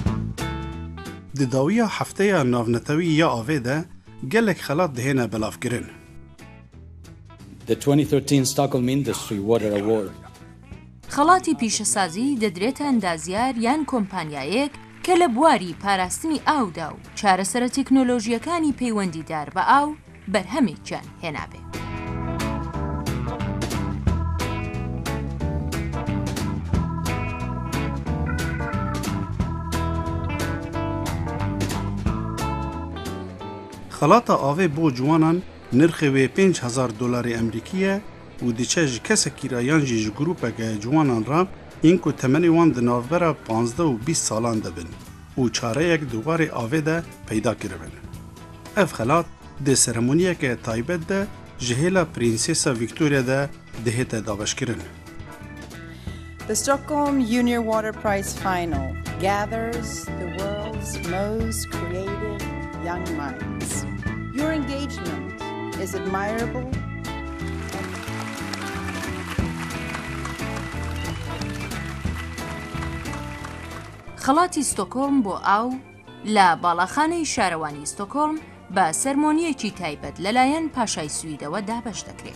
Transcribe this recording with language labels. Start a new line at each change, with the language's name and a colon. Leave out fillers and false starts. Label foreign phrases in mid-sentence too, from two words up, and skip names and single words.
Kurdish: دداویە هەفتەیە ناونەتەوی یا ئاوێ de gelek xelat dihêne belavkirin.
English: the 2013 Stockholm Industry Water Award.
Central Kurdish: خەڵاتی پیشەسازی دەدرێتە ئەندازیار یان کۆمپانیایەک کە لە بواری پاراستنی ئاودا و چارەسەرە تەکنۆلۆژیەکانی پەیوەندیدار بە ئاو بەرهەمێکیان هێنابێ. خەڵاتە ئاوێ بۆ جوانان نرخێ
Kurdish: $5,000 ئەمریکیە و دیچە ji kesekî ra yan jî ji grûpeke ciwanan ra yên ku temenê wan di navbera 15 û 20 salan de bin û çareyek di warê avê de peyda kiribin. Ev xelat di seremoniyeke taybet de ji hêla Prinsesa Victoria de dihête daweşkirin.
English: The Stockholm Junior Water Prize Final gathers the world's most creative young minds. Your engagement is admirable.
Central Kurdish: خەڵاتی ستۆکۆڵم بۆ ئاو لە باڵاخانەی شارەوانی ستۆکۆڵم بە سەرمۆنیەکی تایبەت لەلایەن پاشای سویدەوە دابەش دەکرێت.